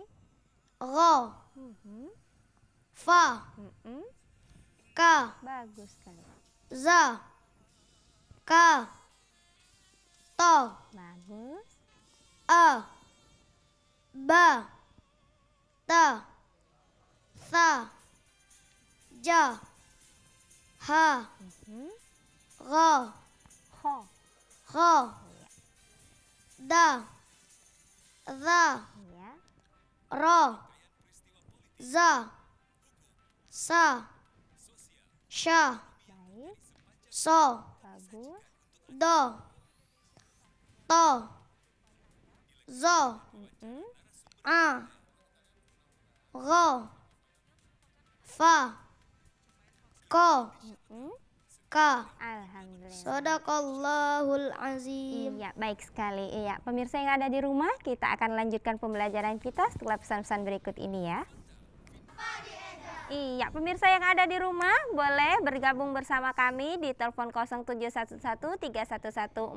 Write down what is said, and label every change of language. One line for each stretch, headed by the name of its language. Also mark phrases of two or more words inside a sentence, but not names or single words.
Arabic: gha, Mhm. fa, Mm-mm. ka,
Indonesian: Bagus sekali.
Arabic: ز، ك، ط,
Indonesian: Bagus.
Arabic: أ، ب، ت, ث، ج، ح, Mhm. gha, Ho. kho,
Indonesian: Iya.
Arabic: د، ز,
Indonesian: Iya.
Arabic: ر، ز، س، ش,
Indonesian: Baik.
Arabic: so,
Indonesian: Bagus.
Arabic: ض، ط, zo, Mm-mm. أ، غ، ف، ك, Mm-mm. ka. Alhamdulillah. صدق الله العظيم.
Indonesian: Iya, baik sekali. Iya, pemirsa yang ada di rumah, kita akan lanjutkan pembelajaran kita setelah pesan-pesan berikut ini ya. Iya, pemirsa yang ada di rumah boleh bergabung bersama kami di telepon 0711 311 454.